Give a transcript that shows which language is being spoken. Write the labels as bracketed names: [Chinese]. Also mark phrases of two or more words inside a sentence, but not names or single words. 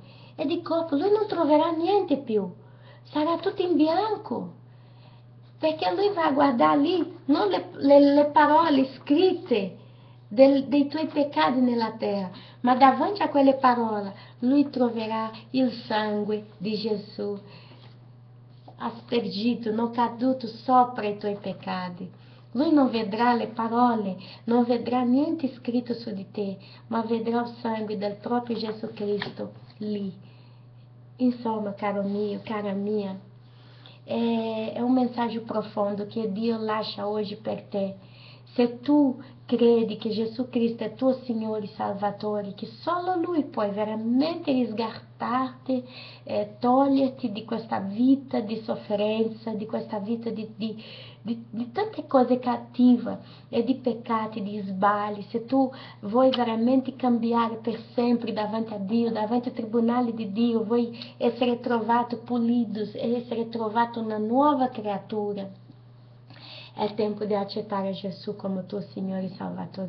[Italian] E di colpo lui non troverà niente più, sarà tutto in bianco, perché lui va a guardare lì non le parole scritte dei tuoi peccati nella terra, ma davanti a quelle parole lui troverà il sangue di Gesù aspergito, non caduto sopra i tuoi peccati. Lui non vedrà le parole, non vedrà niente scritto su di te, ma vedrà il sangue del proprio Gesù Cristo lì. Insomma, caro mio, cara mia, [Portuguese] é um mensagem profundo que Deus lascia hoje [Italian] per te. Se tu credi che Gesù Cristo è tuo Signore e Salvatore, che solo Lui può veramente risgattarti e toglierti di questa vita di sofferenza, di questa vita di tante cose cattive e di peccati, di sbagli, se tu vuoi veramente cambiare per sempre davanti a Dio, davanti al tribunale di Dio, vuoi essere trovato pulito e essere trovato una nuova creatura, è tempo di accettare Gesù come tuo Signore e Salvatore.